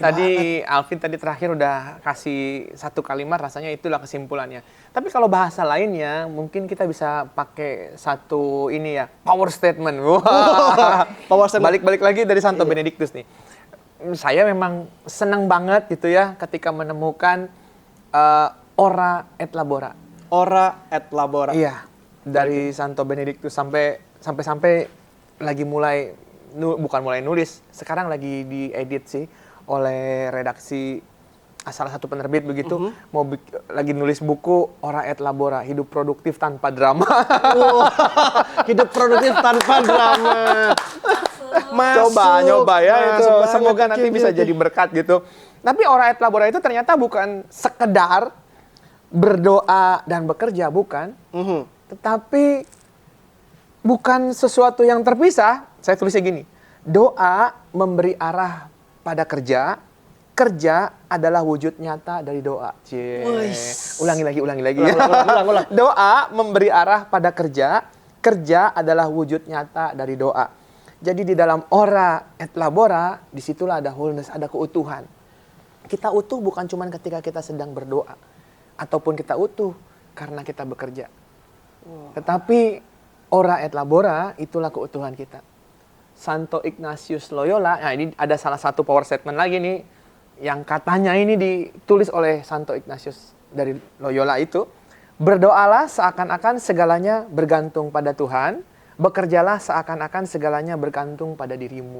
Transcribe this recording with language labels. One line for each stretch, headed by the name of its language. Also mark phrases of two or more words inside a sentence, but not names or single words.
Indonesian: Tapi tadi Alvin tadi terakhir udah kasih 1 kalimat, rasanya itulah kesimpulannya. Tapi kalau bahasa lainnya mungkin kita bisa pakai satu ini ya,
English: power statement.
Indonesian: Wah.
English: Power statement.
Indonesian: Balik lagi dari Santo Benedictus nih. Saya memang senang banget gitu ya ketika menemukan
Latin: ora et labora. Ora et labora.
Indonesian: Iya, dari Santo Benedictus sampai lagi bukan mulai nulis, sekarang lagi diedit sih oleh redaksi salah satu penerbit begitu, lagi nulis buku
Latin: Ora et labora,
Indonesian: hidup produktif tanpa drama. Hidup produktif tanpa drama. Coba ya itu, semoga nanti bisa jadi berkat gitu. Tapi
Latin: Ora et labora
Indonesian: itu ternyata bukan sekedar berdoa dan bekerja, bukan. Tetapi bukan sesuatu yang terpisah. Saya tulisnya gini, doa memberi arah pada kerja, kerja adalah wujud nyata dari doa. Ulangi lagi. Ulang. Doa memberi arah pada kerja, kerja adalah wujud nyata dari doa. Jadi di dalam
Latin: ora et labora,
Indonesian: disitulah ada wholeness, ada keutuhan. Kita utuh bukan cuma ketika kita sedang berdoa, ataupun kita utuh karena kita bekerja. Tetapi
Latin: ora et labora
Indonesian: itulah keutuhan kita. Santo Ignatius Loyola, nah ini ada salah satu
English: power statement
Indonesian: lagi nih, yang katanya ini ditulis oleh Santo Ignatius dari Loyola itu, berdoalah seakan-akan segalanya bergantung pada Tuhan, bekerjalah seakan-akan segalanya bergantung pada dirimu.